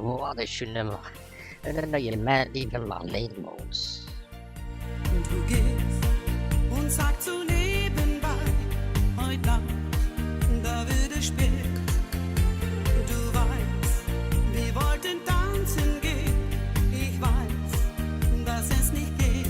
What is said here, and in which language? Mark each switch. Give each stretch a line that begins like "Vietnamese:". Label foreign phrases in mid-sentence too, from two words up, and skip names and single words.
Dutch: dat is je nummer. En dan dat je medley van Marleen Moos.
German: Du gehst und sagst so nebenbei, heute Nacht, da wird es spät. Du weißt, wir wollten tanzen gehen, ich weiß, dass es nicht geht.